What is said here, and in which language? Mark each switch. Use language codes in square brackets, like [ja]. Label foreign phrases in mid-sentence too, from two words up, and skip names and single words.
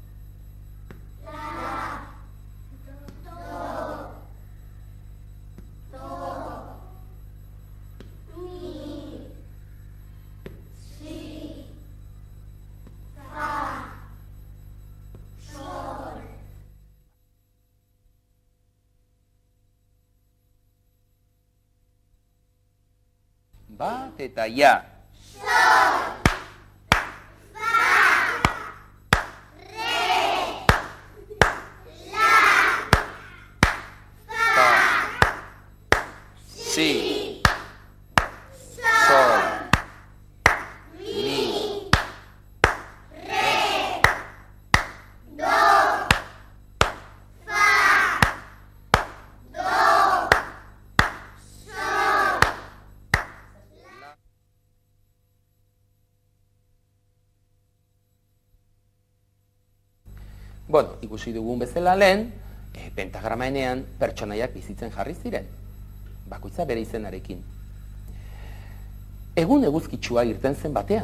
[eu] La, Do, Mi, Si, bat eta ja. Sol, Fa, Re, La, Fa, Si, Sol, Mi, Re, Do, Fa, Do, Sol. Bueno, ikusi dugun bezala lehen, pentagrama enean pertsonaiak bizitzen jarri ziren. Bakoitza bere izenarekin. Egun eguzkitsua irten zen batean.